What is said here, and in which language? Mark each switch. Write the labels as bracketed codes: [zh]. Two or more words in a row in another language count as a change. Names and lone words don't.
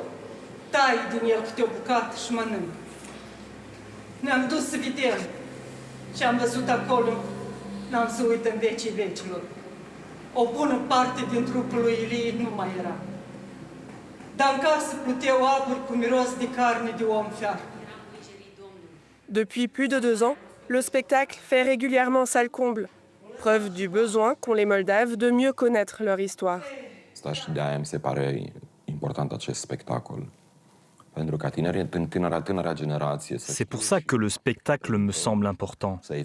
[ro] Tai din el câte o bucată și mănânc. Ne-am dus să vedem ce am văzut acolo, n-am să uit în vecii vecilor. O bună parte din trupul lui Ilie nu mai era. Dar în casă pluteau aburi cu miros de carne de om fiar. [fr] Depuis plus de 2 ans, le spectacle fait régulièrement salle comble, preuve du besoin qu'ont les Moldaves de mieux connaître leur histoire. C'est pour ça que le spectacle me semble important.